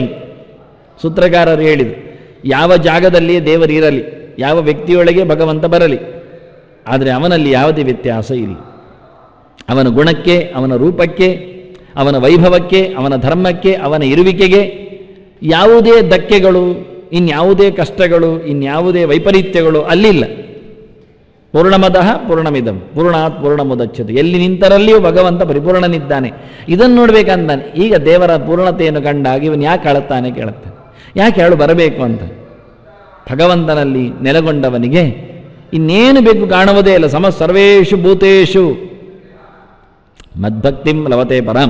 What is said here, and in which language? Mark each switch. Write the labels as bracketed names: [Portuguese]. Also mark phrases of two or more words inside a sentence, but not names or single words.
[Kannada] ಸೂತ್ರಕಾರರು ಹೇಳಿದರು, ಯಾವ ಜಾಗದಲ್ಲಿ ದೇವರಿರಲಿ, ಯಾವ ವ್ಯಕ್ತಿಯೊಳಗೆ ಭಗವಂತ ಬರಲಿ, ಆದರೆ ಅವನಲ್ಲಿ ಯಾವುದೇ ವ್ಯತ್ಯಾಸ ಇಲ್ಲ. ಅವನ ಗುಣಕ್ಕೆ, ಅವನ ರೂಪಕ್ಕೆ, ಅವನ ವೈಭವಕ್ಕೆ, ಅವನ ಧರ್ಮಕ್ಕೆ, ಅವನ ಇರುವಿಕೆಗೆ ಯಾವುದೇ ಧಕ್ಕೆಗಳು, ಇನ್ಯಾವುದೇ ಕಷ್ಟಗಳು, ಇನ್ಯಾವುದೇ ವೈಪರೀತ್ಯಗಳು ಅಲ್ಲಿಲ್ಲ. [Sanskrit] ಪೂರ್ಣಮದಃ ಪೂರ್ಣಮಿದಂ ಪೂರ್ಣಾತ್ ಪೂರ್ಣಮುದಚ್ಯತೆ. [Kannada] ಎಲ್ಲಿ ನಿಂತರಲ್ಲಿಯೂ ಭಗವಂತ ಪರಿಪೂರ್ಣನಿದ್ದಾನೆ. ಇದನ್ನು ನೋಡ್ಬೇಕಂತಾನೆ. ಈಗ ದೇವರ ಪೂರ್ಣತೆಯನ್ನು ಕಂಡಾಗ ಇವನು ಯಾಕೆ ಅಳುತ್ತಾನೆ ಕೇಳುತ್ತಾನೆ. ಯಾಕೆ ಅಳು ಬರಬೇಕು ಅಂತ? ಭಗವಂತನಲ್ಲಿ ನೆಲೆಗೊಂಡವನಿಗೆ ಇನ್ನೇನು ಬೇಕು ಕಾಣುವುದೇ ಇಲ್ಲ. [Sanskrit] ಸರ್ವೇಷು ಭೂತೇಷು ಮದ್ಭಕ್ತಿಂ ಲವತೆ ಪರಂ.